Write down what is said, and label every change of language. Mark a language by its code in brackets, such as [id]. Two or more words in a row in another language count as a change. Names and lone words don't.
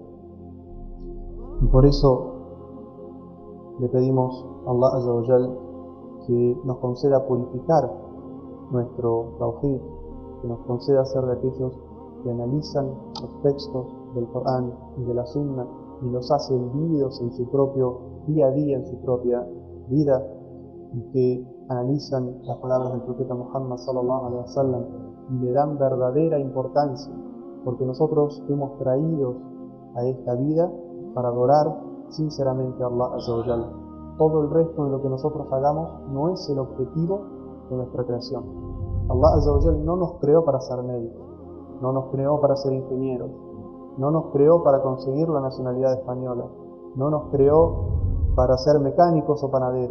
[es] Y por eso le pedimos a [ar] الله عز وجل [es] que nos conceda purificar nuestro tawhid, que nos conceda ser de aquellos que analizan los textos del Corán y de la Sunna y los hacen vividos en su propio día a día, en su propia vida, y que analizan las palabras del profeta Muhammad [ar] صلى الله عليه وسلم [es] y le dan verdadera importancia, porque nosotros fuimos traídos a esta vida para adorar sinceramente a [ar] الله عز وجل. [es] Todo el resto de lo que nosotros hagamos no es el objetivo de nuestra creación. [ar] الله عز وجل [es] no nos creó para ser médicos, no nos creó para ser ingenieros, no nos creó para conseguir la nacionalidad española, no nos creó para ser mecánicos o panaderos.